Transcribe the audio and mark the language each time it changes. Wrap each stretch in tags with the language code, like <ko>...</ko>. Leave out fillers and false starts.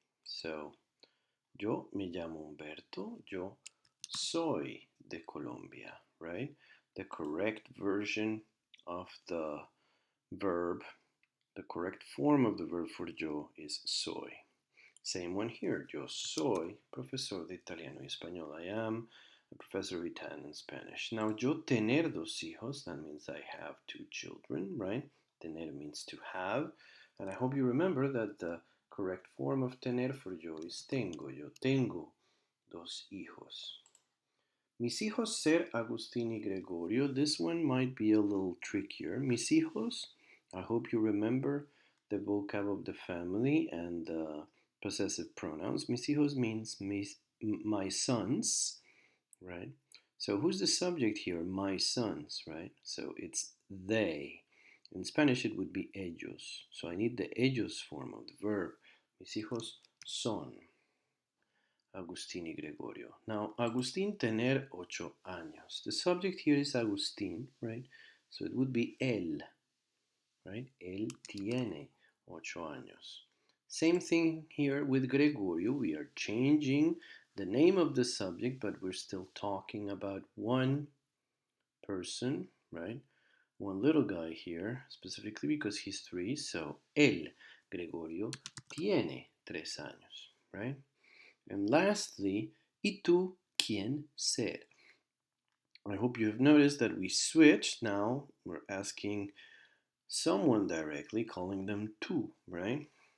<es>So, yo me llamo Humberto, yo soy de Colombia, right?</es> <en>The correct version of the verb, the correct form of the verb for yo is soy. Same one here.</en> <es>Yo soy profesor de italiano y español.</es> <en>I am a professor of Italian and Spanish. Now,</en> <es>yo tener dos hijos,</es> <en>that means I have two children, right? Tener means to have. And I hope you remember that the correct form of tener for yo is tengo.</en> <es>Yo tengo dos hijos. Mis hijos ser Agustín y Gregorio.</es> <en>This one might be a little trickier.</en> <es>Mis hijos,</es> <en>I hope you remember the vocab of the family and the possessive pronouns.</en> <es>Mis hijos</es> <en>means my sons, right? So who's the subject here? My sons, right? So it's they. In Spanish it would be ellos. So I need the ellos form of the verb.</en> <es>Mis hijos son Agustín y Gregorio. Now, Agustín tener 8 años.</es> <en>The subject here is Agustín, right? So it would be él, right?</en> <es>Él tiene 8 años.</es> <en>Same thing here with Gregorio. We are changing the name of the subject, but we're still talking about one person, right? One little guy here, specifically because he's 3.</en> <es>So, él, Gregorio, tiene 3 años, right? And lastly, ¿y tú quién ser?</es> <en>I hope you have noticed that we switched. Now we're asking someone directly, calling them tú, right?</en>